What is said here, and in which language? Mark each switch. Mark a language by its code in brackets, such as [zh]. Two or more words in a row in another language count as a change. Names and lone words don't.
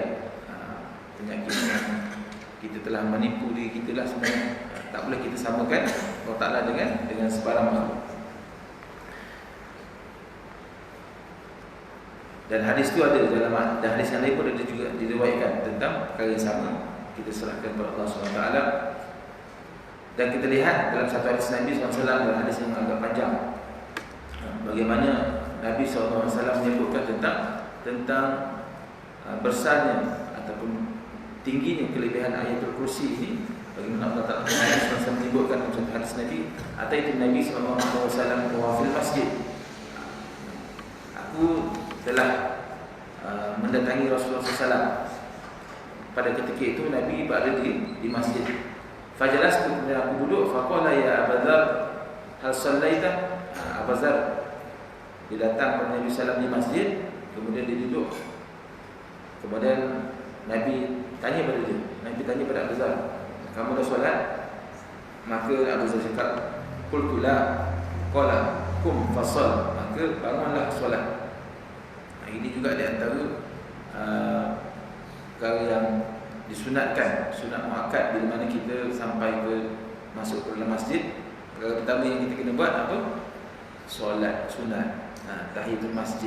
[ms] Penyakit kita telah menipu diri kita lah sebenarnya. Tak boleh kita samakan Allah Ta'ala dengan sebarang makhluk. Dan hadis tu ada dalam hadis yang lain pun ada juga diriwayatkan tentang perkara yang sama. Kita serahkan kepada Allah SWT. Dan kita lihat dalam satu hadis Nabi SAW, dalam hadis yang agak panjang, bagaimana Nabi SAW menyebutkan tentang besarnya ataupun tingginya kelebihan ayatul kursi ini. Bagaimana Allah Ta'ala menyebutkan dalam satu hadis Nabi, ataitu Nabi SAW [ar] وفي المسجد. [ms] Aku telah mendatangi Rasulullah SAW. Pada ketika itu Nabi berada di masjid. [ar] Fajalastu, [ms] kemudian aku duduk. [ar] فقال يا أبا ذر هل صليت? [ms] Abu Dzar, dia datang kepada Nabi SAW di masjid, kemudian dia duduk. Kemudian Nabi tanya pada dia. Nabi tanya pada Abu Dzar, kamu dah solat? Maka Abu Dzar cakap, [ar] قلت لا. قال قم فصل. [ms] Maka bangunlah solat. Ini juga di antara perkara yang disunatkan, sunat muakkad bila mana kita sampai ke masuk ke dalam masjid. Perkara pertama yang kita kena buat apa? Solat sunat, tahiyatul masjid.